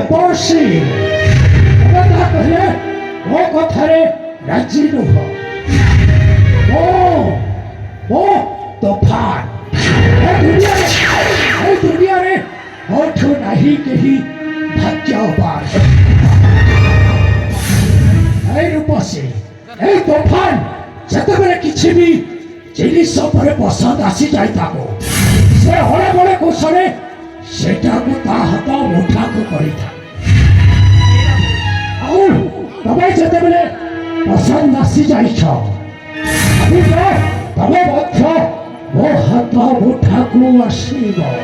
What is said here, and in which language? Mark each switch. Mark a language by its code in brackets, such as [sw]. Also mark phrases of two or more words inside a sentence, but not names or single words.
[or] ରୂପଶ୍ରୀ ତମେ ଯାହା କହିଲେ ମୋ କଥାରେ ରାଜି ନୁହ। ମୋ ତୋଫାନ ଏ ଦୁନିଆରେ ମୋଠୁ ନାହିଁ କେହି ଭାଗ୍ୟବାନ। ଏଇ ରୂପସୀ ଏଇ ତୋଫାନ যেତେବେଳେ କିଛି ବି ଜିନିଷ ଉପରେ ପସନ୍ଦ ଆସିଯାଇ ତାକୁ ସେ ହଳେ ବଳେ କୌଶଳେ ସେଟାକୁ ତା ହାତ ମୁଠାକୁ କରିଥାଏ। ଆଉ ତମେ ଯେତେବେଳେ ପସନ୍ଦ ଆସିଯାଇଛ ତମେ ମଧ୍ୟ ମୋ ହାତ ମୁଠାକୁ ଆସିବ।